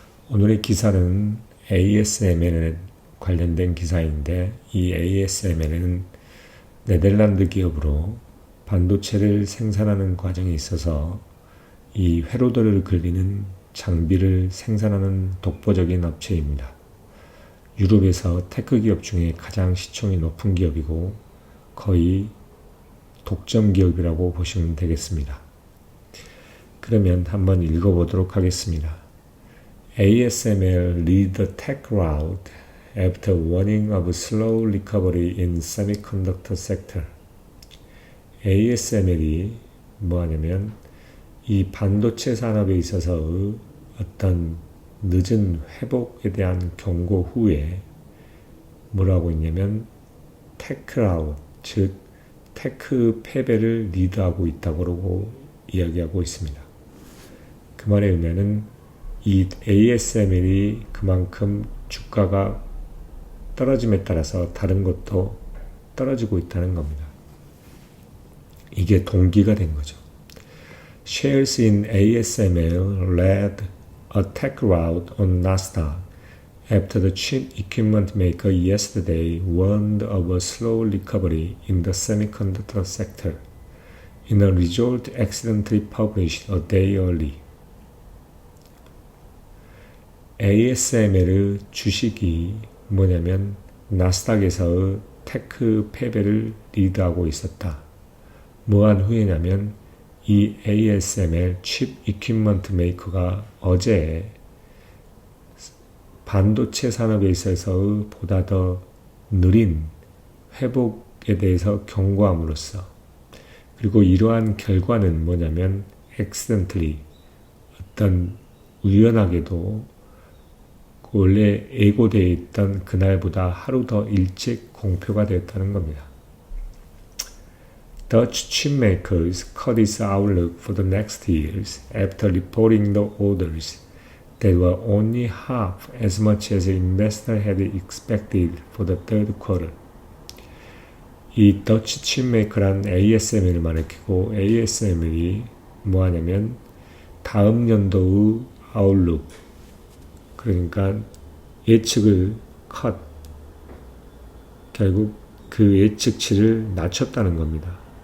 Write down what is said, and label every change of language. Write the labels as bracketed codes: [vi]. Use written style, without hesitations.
[ko] 오늘의 기사는 ASML에 관련된 기사인데, 이 ASML은 네덜란드 기업으로 반도체를 생산하는 과정에 있어서 이 회로도를 그리는 장비를 생산하는 독보적인 업체입니다. 유럽에서 테크 기업 중에 가장 시총이 높은 기업이고 거의 독점 기업이라고 보시면 되겠습니다. 그러면 한번 읽어보도록 하겠습니다. [en] ASML lead the tech rout after warning of slow recovery in semiconductor sector. [ko] ASML이 뭐하냐면 이 반도체 산업에 있어서의 어떤 늦은 회복에 대한 경고 후에 뭐라고 했냐면 테크 라웃, 즉 테크 패배를 리드하고 있다고 이야기하고 있습니다. 그 말에 의하면 이 ASML이 그만큼 주가가 떨어짐에 따라서 다른 것도 떨어지고 있다는 겁니다. 이게 동기가 된 거죠. [en] Shares in ASML led a tech rout on Nasdaq after the chip equipment maker yesterday warned of a slow recovery in the semiconductor sector in a result accidentally published a day early. [ko] ASML 주식이 뭐냐면 나스닥에서의 테크 패배를 리드하고 있었다. 뭐한 후에냐면 이 ASML 칩 이퀴먼트 메이커가 어제 반도체 산업에 있어서의 보다 더 느린 회복에 대해서 경고함으로써, 그리고 이러한 결과는 뭐냐면 accidentally, 어떤 우연하게도 원래 예고되어 있던 그날보다 하루 더 일찍 공표가 되었다는 겁니다. [en] Dutch chipmakers cut its outlook for the next years after reporting the orders that were only half as much as investors had expected for the third quarter. [ko] 이 더치 칩메이커란 ASML을 말했고, ASML이 뭐하냐면 다음 연도의 아웃룩, 그러니까 예측을 컷, 결국 그 예측치를 낮췄다는 겁니다.